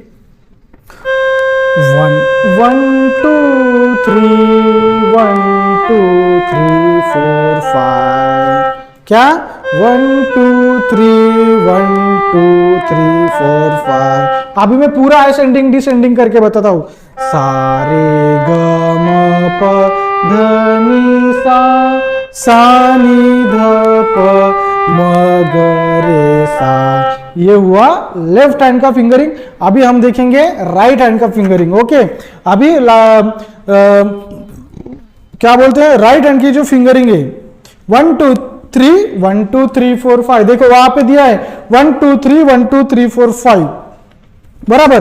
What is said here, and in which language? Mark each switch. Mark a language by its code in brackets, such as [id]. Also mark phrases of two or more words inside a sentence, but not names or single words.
[hi] 1 1 2 3 1 2 3 4 5, क्या 1 2 3 1 2 3 4 5। अभी मैं पूरा [en] ascending descending [hi] करके बताता हूं, सा रे ग म प ध नि सा, सा नि ध प म ग रे सा। ये हुआ [en] left hand [hi] का फिंगरिंग। अभी हम देखेंगे [en] right hand [hi] का फिंगरिंग। ओके, अभी क्या बोलते हैं, [en] right hand [hi] की जो फिंगरिंग है 1 2 3 1 2 3 4 5, देखो वहां पे दिया है 1 2 3 1 2 3 4 5, बराबर।